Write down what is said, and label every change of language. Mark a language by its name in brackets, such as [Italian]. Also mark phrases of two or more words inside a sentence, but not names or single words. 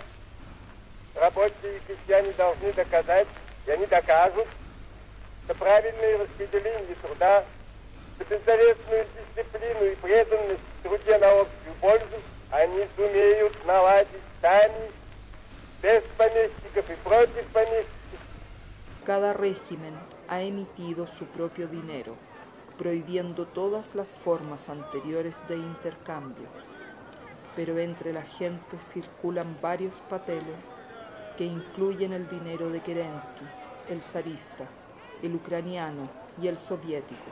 [Russian] Рабочие и крестьяне должны доказать, и они докажут, что правильное распределение труда, что бессовестную дисциплину и преданность в труде на общую пользу они сумеют наладить сами, без помещиков и против помещиков. [Spanish] Cada régimen ha emitido su propio dinero, prohibiendo todas las formas anteriores de intercambio, pero entre la gente circulan varios papeles que incluyen el dinero de Kerensky, el zarista, el ucraniano y el soviético.